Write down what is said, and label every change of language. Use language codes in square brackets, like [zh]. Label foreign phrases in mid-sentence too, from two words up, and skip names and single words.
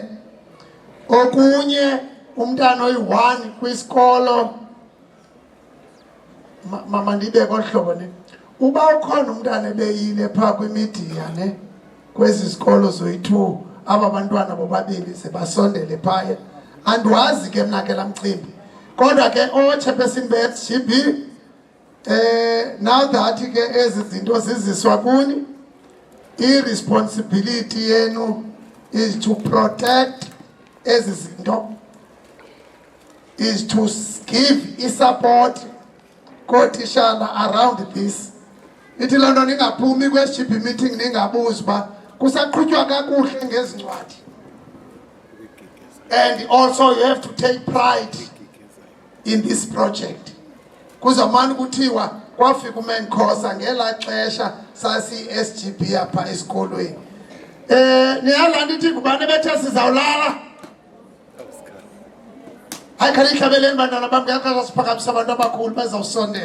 [xh] Okunye umntana oyi-1 kwisikolo mama ndibe kohlobo ne uba ukhona umntana ebeyile phaa kwimidiya ne kwezi sikolo zoyi-2 aba bantwana bobabili sebasondele phaya. Andiwazi ke mna ke laa mcimbi kodwa ke ochairperson be-SGB [en] now that [xh] ke ezi zinto ziziswa kuni, [en] i-responsibility yenu is to protect [xh] ezi zinto, [en] is to give i-support kootishala around this. [xh] Ithi loo nto ningaphumi kwe-SGB meeting ningabuzi uba kusaqhutywa kakuhle ngezincwadi. [en] And also you have to take pride in this project. [xh] Kuzamani kuthiwa kwafika uMenkosa ngelaa xesha sasi-SGB apha esikolweni. Niyalanda ithi ngubani bethe sizawulala? Hayi khani ihlabeleni bantwana bam ngexesha siphakamisa abantu abakhulu bezawusondela.